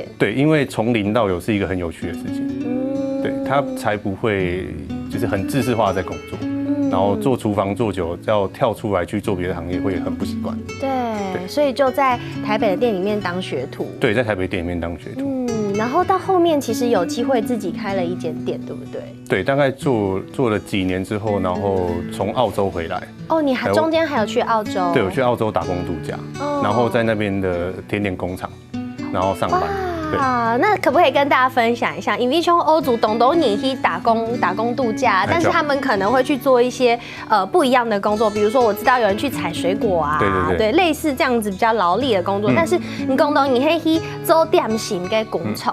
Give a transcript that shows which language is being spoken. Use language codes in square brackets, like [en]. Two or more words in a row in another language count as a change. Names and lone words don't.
[zh] 對，因為從零到有是一個很有趣的事情。對，他才不會就是很制式化在工作。然後做廚房做久，要跳出來去做別的行業會很不習慣。對，所以就在台北的店裡面當學徒。對，在台北店裡面當學徒。然后到后面其实有机会自己开了一间店，对不对？对，大概做了几年之后，然后从澳洲回来。哦，你还中间还有去澳洲？对，我去澳洲打工度假，然后在那边的甜点工厂，然后上班。啊，那可不可以跟大家分享一下，因为从欧族东东你去打工度假，但是他们可能会去做一些不一样的工作，比如说我知道有人去采水果啊，对，类似这样子比较劳力的工作。但是你东东你可以去做点心跟工厂。